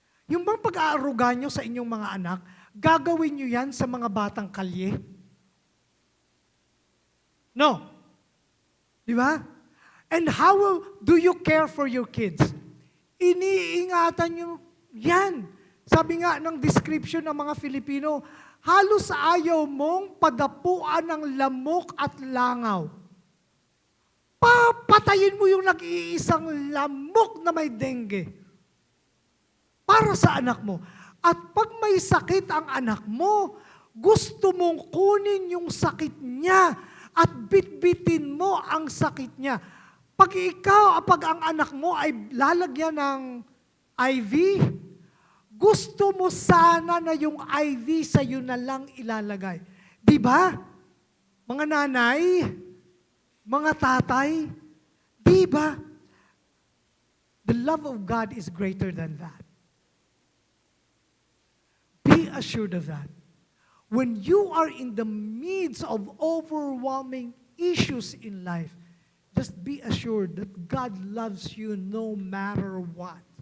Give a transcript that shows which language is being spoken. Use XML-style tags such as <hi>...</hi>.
<tl>Yung bang pag-aaruga nyo sa inyong mga anak, gagawin nyo yan sa mga batang kalye? No. Di ba?</tl> <en>And how do you care for your kids?</en> <tl>Iniingatan nyo yan. Sabi nga ng description ng mga Filipino, halos ayaw mong padapuan ng lamok at langaw. Papatayin mo yung nag-iisang lamok na may dengue. Para sa anak mo. At pag may sakit ang anak mo, gusto mong kunin yung sakit niya at bitbitin mo ang sakit niya. Pag ang anak mo ay lalagyan ng IV, gusto mo sana na yung IV sa iyo na lang ilalagay. Di ba? Mga nanay, mga tatay, di ba?</tl> <en>The love of God is greater than that. Be assured of that. When you are in the midst of overwhelming issues in life, just be assured that God loves you no matter what.</en>